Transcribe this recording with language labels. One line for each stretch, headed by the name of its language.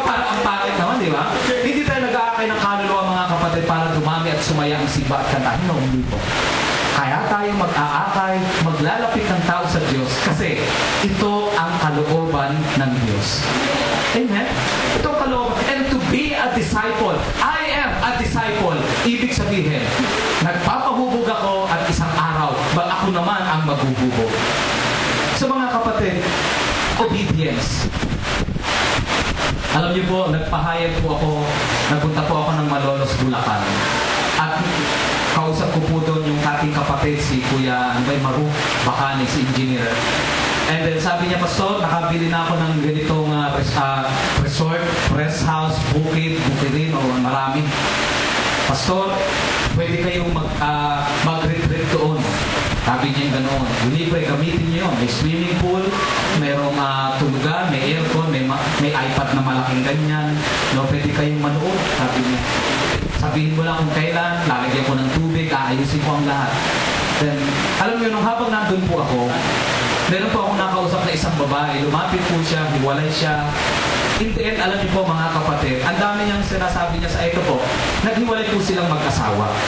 Filipino: Para ang pangit naman, di ba? Hindi tayo nag-aakay ng kaluluwa, mga kapatid, para dumami at sumaya ang simba at kantahan. No, hindi po. Kaya tayo mag-aakay, maglalapit ng tao sa Diyos kasi ito ang kalooban ng Diyos. Amen? Ito ang kalooban.
English: And to be a disciple, I am a disciple.
Filipino: Ibig sabihin, nagpapahubog ako at isang araw, ako naman ang maghuhubog. So mga kapatid, obedience. Alam niyo po, nagpahayag po ako, nagpunta po ako ng Malolos, Bulacan. At kausap ko po doon yung ating kapatid, si Kuya Maru Bacani, si engineer. And then sabi niya, Pastor, nakabili na ako ng ganitong resort, rest house, bukid rin, o marami. Pastor, pwede kayong mag-retreat doon. Sabi niya yung ganoon. Libre, gamitin niyo yun. May swimming pool, mayroong tulugan, may aircon, may iPad na malaking ganyan. No, pwede kayong manood. Sabi niya. Sabihin mo lang kung kailan, lalagyan ko ng tubig, aayusin ko ang lahat. Then, alam niyo, nung habang nandun po ako, meron po akong nakausap na isang babae. Lumapit po siya, hiwalay siya.
English: In the end,
Filipino: alam niyo po, mga kapatid, ang dami niyang sinasabi niya sa ito po, naghiwalay po silang mag-asawa.